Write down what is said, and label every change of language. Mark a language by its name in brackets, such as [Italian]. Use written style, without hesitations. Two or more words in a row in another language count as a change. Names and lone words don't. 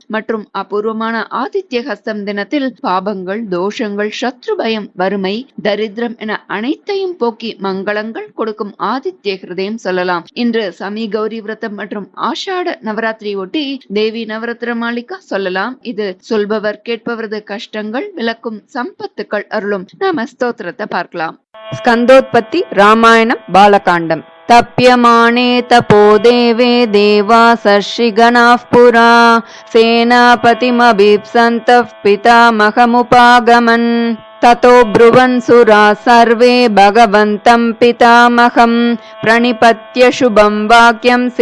[Tamil] மற்றும் அபூர்வமான ஆதித்ய ஹஸ்தம் தினத்தில் பாபங்கள், தோஷங்கள், சத்ரு பயம், வறுமை, தரித்திரம் என அனைத்தையும் போக்கி மங்களங்கள் கொடுக்கும் ஆதித்ய ஹிருதயம் சொல்லலாம். இன்று சமி கௌரி விரதம் மற்றும் ஆஷாட நவராத்திரி ஒட்டி தேவி நவராத்திர மாளிகா சொல்லலாம். இது சொல்பவர் கேட்பவரது கஷ்டங்கள் விளக்கும், சம்பத்துக்கள் அருளும். நாம ஸ்தோத்திரத்தை பார்க்கலாம். ஸ்கந்தோத்பத்தி ராமாயணம் பாலகாண்டம். [Sanskrit] तप्यमाने तपो देवे देवासर्षिगणाः पुरा सेनापतिमभीप्सन्तः पितामहमुपागमन् ततो ब्रुवन् सुराः सर्वे भगवन्तं पितामहं प्रणिपत्य शुभं वाक्यं